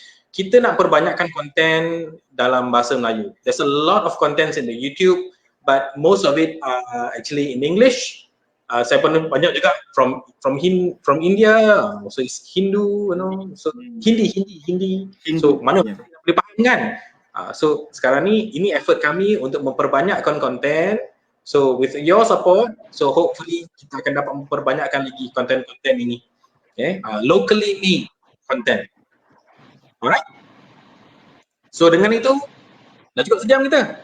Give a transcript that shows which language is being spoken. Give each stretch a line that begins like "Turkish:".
Malay: Kita nak perbanyakkan konten dalam bahasa Melayu.
English: There's a lot of contents in the YouTube, but most of it are actually in English.
Malay: Saya pernah banyak juga
English: from India, so it's Hindu, so Hindi.
Malay: So mana boleh faham kan? So sekarang ni ini effort kami untuk memperbanyakkan konten.
English: So with your support, so hopefully
Malay: kita akan dapat memperbanyakkan lagi konten-konten ini.
English: Okay, locally made content. Alright.
Malay: So dengan itu dah cukup sejam kita.